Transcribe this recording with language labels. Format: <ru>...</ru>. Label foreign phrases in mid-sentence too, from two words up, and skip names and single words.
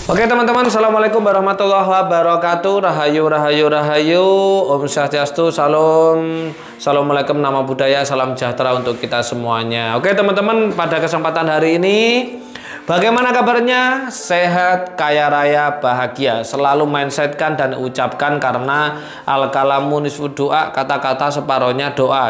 <ar>teman-teman, السلام عليكم ورحمة الله وبركاته.</ar> <id>Rahayu, rahayu, rahayu. Om Swastiastu, salam. Assalamualaikum, nama budaya, salam sejahtera untuk kita semuanya. Oke teman-teman, pada kesempatan hari ini, bagaimana kabarnya? Sehat, kaya raya, bahagia. Selalu mindsetkan dan ucapkan karena</id> <ar>الكلام نصف دعاء,</ar> <id>kata-kata separohnya doa.</id>